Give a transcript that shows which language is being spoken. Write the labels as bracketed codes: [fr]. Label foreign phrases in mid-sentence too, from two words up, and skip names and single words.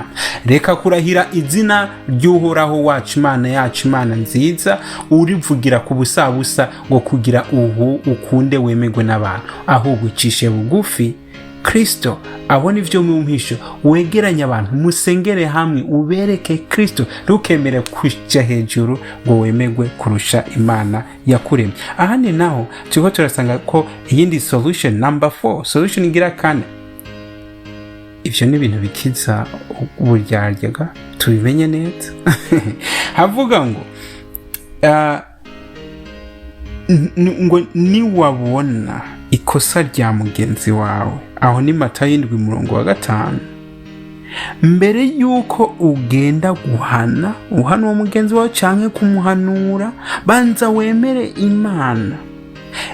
[rn] Reka kurahira izina ry'Uhoraho wacu, Imana yacu, Imana nziza, urivugira kubusabusa ngo kugira ukunde wemegwe n'abantu, ahubwo ucishe bugufi Kristo abona ivyo mu mpisho, wegeranya abantu, musengere hamwe, ubereke Kristo, rukemere kuja hejuru ngo wemegwe kurusha Imana yakuremye. Ahandi naho tuko turasanga ko iyindi [en] solution number [rn] 4, solution igira kane. Ivyo ni ibintu bikiza uburyaryaga, tubimenye neza. Havuga ngo ngo niwabona ikosa rya mugenzi wawe, aho ni Matayo 7 umurongo wa 5, mbere yuko ugenda guhana uwo mugenzi wawe canke kumuhanura, banza wemere Imana.